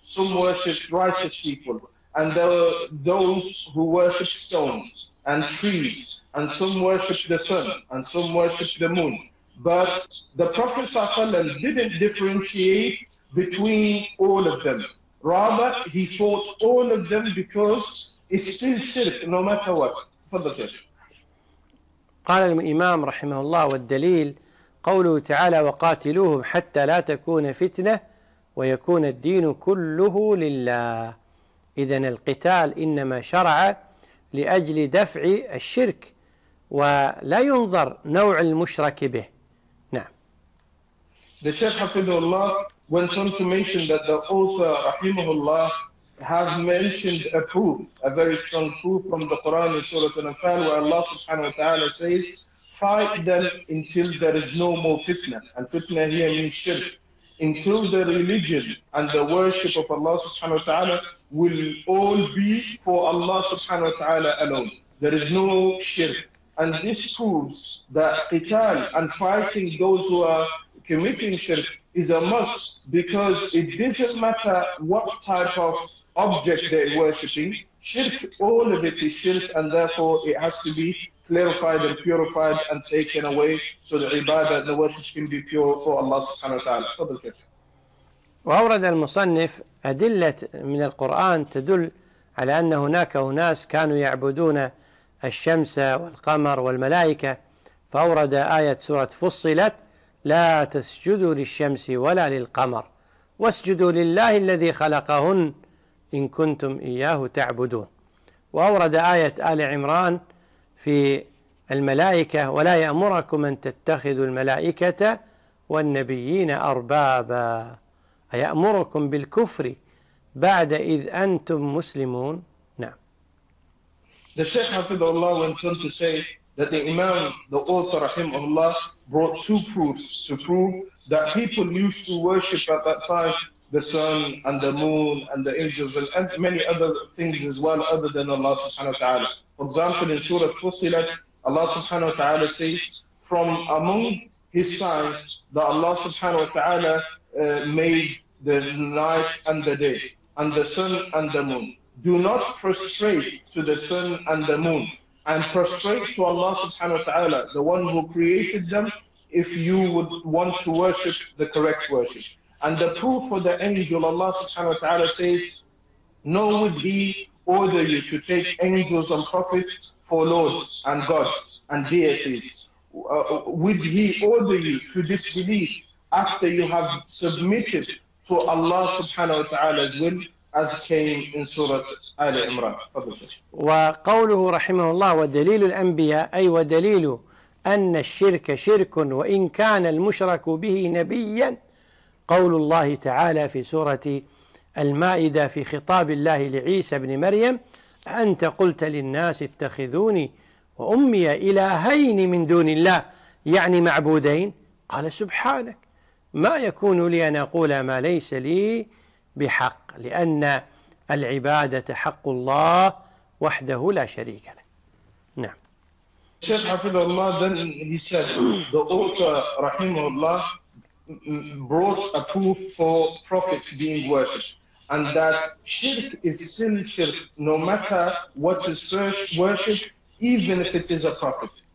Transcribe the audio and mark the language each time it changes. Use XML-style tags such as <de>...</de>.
<en>Some worshipped righteous people. And there were those who worshipped stones and trees. And some worshipped the sun. And some worshipped the moon. But the Prophet sallallahu alayhi wa sallam didn't differentiate between all of them. Rather, he fought all of them because it's still shirk, no matter what.</en> <ar>تفضل. قال الإمام رحمه الله والدليل قوله تعالى وقاتلوهم حتى لا تكون فتنة ويكون الدين كله لله. إذن القتال إنما شرع لأجل دفع الشرك ولا ينظر نوع المشرك به. نعم.</ar> <en>The Shaykh</en> <ar>حفظه الله</ar> <en>went on to mention that the author, Rahimahullah, has mentioned a proof, a very strong proof from the Quran in Surah Al-Anfal, where Allah subhanahu wa ta'ala says, fight them until there is no more fitna. And fitna here means shirk. Until the religion and the worship of Allah subhanahu wa ta'ala will all be for Allah subhanahu wa ta'ala alone. There is no shirk. And this proves that qital and fighting those who are committing shirk is a must, because it doesn't matter what type of object they're worshipping. Shirk, all of it is shirk, and therefore it has to be clarified and purified and taken away so the ibadah and the worship can be pure for Allah subhanahu wa ta'ala.</en> <ar>وأورد المصنف أدلة من القرآن تدل على أن هناك أناس كانوا يعبدون الشمس والقمر والملائكة، فأورد آية سورة فصلت لا تسجدوا للشمس ولا للقمر واسجدوا لله الذي خلقهن إن كنتم إياه تعبدون. وأورد آية آل عمران في الملائكة ولا يأمركم أن تتخذوا الملائكة والنبيين أربابا، أيأمركم بالكفر بعد إذ أنتم مسلمون. نعم.</ar> <en>The Shaykh</en> <ar>حفظه الله</ar> <en>went on to say that the Imam, the author rahimahullah, brought two proofs to prove that people used to worship at that time the sun and the moon and the angels and many other things as well other than Allah subhanahu wa ta'ala. For example, in Surah Fussilat, Allah subhanahu wa ta'ala says, from among his signs that Allah subhanahu wa ta'ala made the night and the day and the sun and the moon. Do not prostrate to the sun and the moon, and prostrate to Allah subhanahu wa ta'ala, the one who created them, if you would want to worship the correct worship. And the proof for the angel, Allah subhanahu wa ta'ala says, no would he order you to take angels and prophets for lords and gods and deities. Would he order you to disbelieve after you have submitted to Allah subhanahu wa ta'ala's will? As came in Surah Ali Imran.</en> <ar>وقوله رحمه الله ودليل الأنبياء أي ودليل أن الشرك شرك وإن كان المشرك به نبيا قول الله تعالى في سورة المائدة في خطاب الله لعيسى بن مريم أنت قلت للناس اتخذوني وأمي إلهين من دون الله يعني معبودين قال سبحانك ما يكون لي أن أقول ما ليس لي بحق لأن العبادة حق الله وحده لا شريك له نعم الشيخ حفظ الله</ar> <en>then he said the author</en> <ar>رحمه الله</ar> <en>brought a proof for prophets being worshipped and that shirk is still shirk no matter what is first worshipped even if it is a prophet</en>